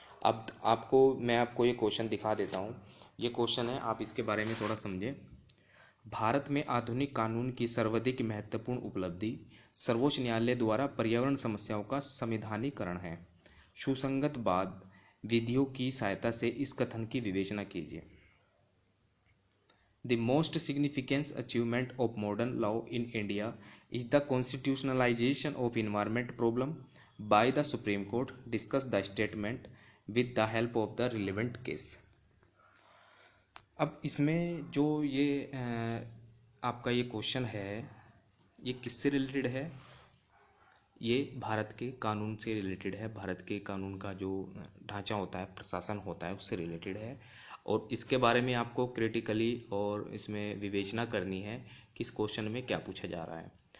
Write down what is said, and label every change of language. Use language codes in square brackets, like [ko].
[hi] अब मैं आपको ये क्वेश्चन दिखा देता हूँ। ये क्वेश्चन है, आप इसके बारे में थोड़ा समझें। भारत में आधुनिक कानून की सर्वाधिक महत्वपूर्ण उपलब्धि सर्वोच्च न्यायालय द्वारा पर्यावरण समस्याओं का संविधानीकरण है। सुसंगत बाद विधियों की सहायता से इस कथन की विवेचना कीजिए। [en] The most significant achievement of modern law in India is the constitutionalization of environment problem by the Supreme Court. Discuss the statement with the help of the relevant case. [hi] अब इसमें जो ये आपका ये क्वेश्चन है, ये किससे रिलेटेड है? ये भारत के कानून से रिलेटेड है। भारत के कानून का जो ढांचा होता है, प्रशासन होता है, उससे रिलेटेड है। और इसके बारे में आपको क्रिटिकली और इसमें विवेचना करनी है कि इस क्वेश्चन में क्या पूछा जा रहा है।